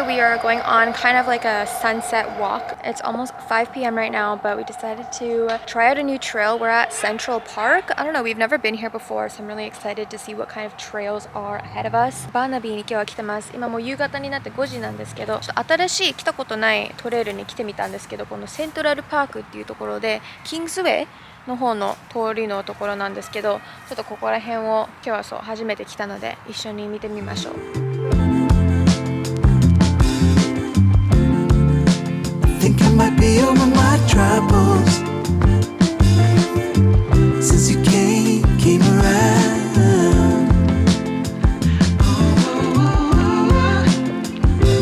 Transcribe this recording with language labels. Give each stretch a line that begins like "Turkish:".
English: We are going on kind of like a sunset walk. It's almost 5 p.m. right now, but we decided to try out a new trail. We're at Central Park. I don't know, we've never been here before, so I'm really excited to see what kind of trails are ahead of us.
Japanese: バーナビーに今日は来てます。今もう夕方になって5時なんですけど、ちょっと新しい来たことないトレイルに来てみたんですけど、このセントラルパークっていうところで、キングスウェイの方の通りのところなんですけど、ちょっとここら辺を今日はそう初めて来たので一緒に見てみましょう。
English: Think I might be over my troubles since you came around.